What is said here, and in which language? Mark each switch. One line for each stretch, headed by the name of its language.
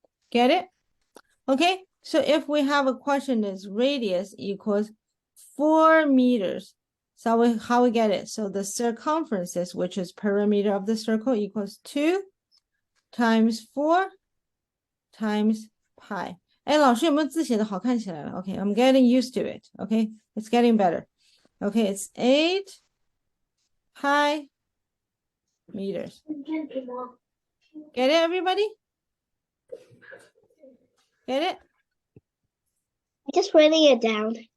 English: Get it? Okay, so if we have a question is radius equals 4 meters. So how we get it? So the circumferences, which is perimeter of the circle, equals 2 times 4 times pi.
Chinese: 哎，老师有没有字写的好看起来了 ？
English: Okay, I'm getting used to it. Okay, it's getting better. Okay, it's 8 pi meters. Get it, everybody? Get it? Just writing it down.